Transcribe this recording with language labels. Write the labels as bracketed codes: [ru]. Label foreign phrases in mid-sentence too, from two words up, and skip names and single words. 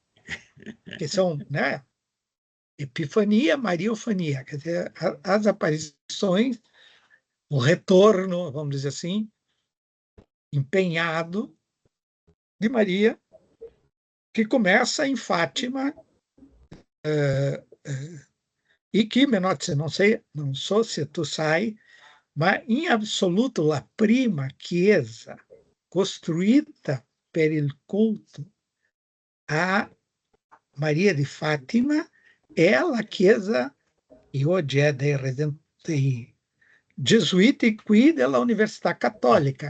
[pt] Que são, né? Epifania, Mariofania, quer dizer, as aparições, o retorno, vamos dizer assim, empenhado de Maria, que começa em Fátima, e que, Menotti, não so se tu sai, [it] ma in assoluto la prima chiesa costruita per il culto a Maria di Fátima è la chiesa, e oggi è dei gesuiti qui della Università Cattolica.